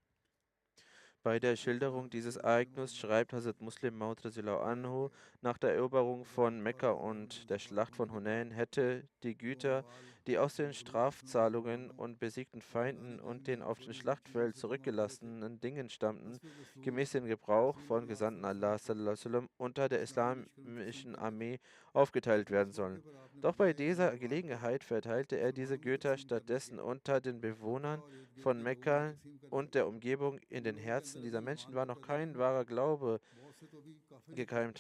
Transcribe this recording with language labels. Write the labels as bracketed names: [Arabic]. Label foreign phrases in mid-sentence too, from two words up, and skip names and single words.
[German] Bei der Schilderung dieses Ereignisses schreibt Hazrat Muslim Maud [Arabic] رضي الله عنه, [German] nach der Eroberung von Mekka und der Schlacht von Hunain hätte die Güter, die aus den Strafzahlungen und besiegten Feinden und den auf dem Schlachtfeld zurückgelassenen Dingen stammten, gemäß dem Gebrauch von Gesandten Allah [Arabic] صلى الله عليه وسلم, [German] unter der islamischen Armee aufgeteilt werden sollen. Doch bei dieser Gelegenheit verteilte er diese Güter stattdessen unter den Bewohnern von Mekka und der Umgebung. In den Herzen dieser Menschen war noch kein wahrer Glaube gekeimt.